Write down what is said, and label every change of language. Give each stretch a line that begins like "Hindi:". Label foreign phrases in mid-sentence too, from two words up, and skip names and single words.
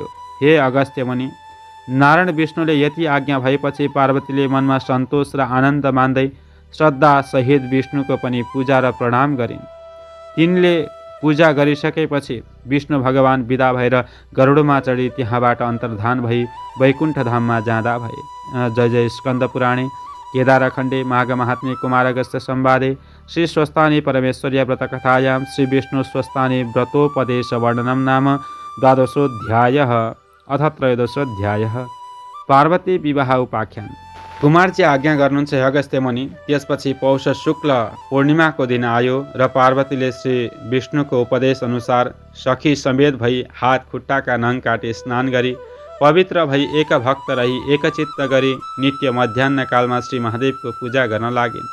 Nepali: हे अगस्त्य मुनि, नारायण विष्णुले यति आज्ञा भएपछि पार्वतीले मनमा सन्तोष र आनन्द मान्दै श्रद्धा सहित विष्णुको पनि पूजा र प्रणाम गरिन्। तिनले पूजा गरिसकेपछि विष्णु भगवान विदा भएर गरुडमा चढी त्यहाँबाट अन्तर्धान भई वैकुण्ठ धाममा जाँदा भए।
Sanskrit: जय जय स्कन्द पुराणे केदारखण्डे माघ महात्म्ये कुमारगस्त्य संवादे श्री स्वस्थानी परमेश्वर्या व्रतकथायां श्री विष्णु स्वस्थानी व्रतोपदेश वर्णनम नाम 12ोऽध्यायः अथ 13ोऽध्यायः।
Nepali: पार्वती विवाह उपाख्यान। कुमारजी आज्ञा गर्नुहुन्छ हे अगस्त्य मुनि। त्यसपछि पौष शुक्ल पूर्णिमाको दिन आयो र पार्वतीले श्री विष्णुको उपदेश अनुसार सखी समेत भई हात खुट्टाका नङ काटी स्नान गरी पवित्र भई एक भक्त रही एकचित्त गरी नित्य मध्याह्न कालमा श्री महादेवको पूजा गर्न लागिन्।